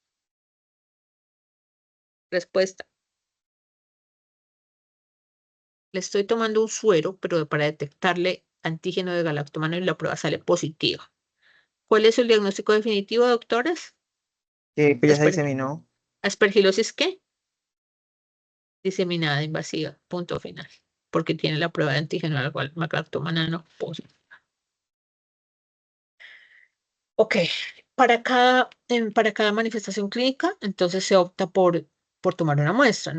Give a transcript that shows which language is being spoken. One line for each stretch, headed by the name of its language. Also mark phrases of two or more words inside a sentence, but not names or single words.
Spanish: Respuesta. Le estoy tomando un suero, pero para detectarle antígeno de galactomanano y la prueba sale positiva. ¿Cuál es el diagnóstico definitivo, doctores? Que pues ya se Asper- diseminó. ¿Aspergilosis qué? Diseminada invasiva, punto final. Porque tiene la prueba de antígeno de galactomanano positiva. Ok, para cada manifestación clínica, entonces se opta por tomar una muestra.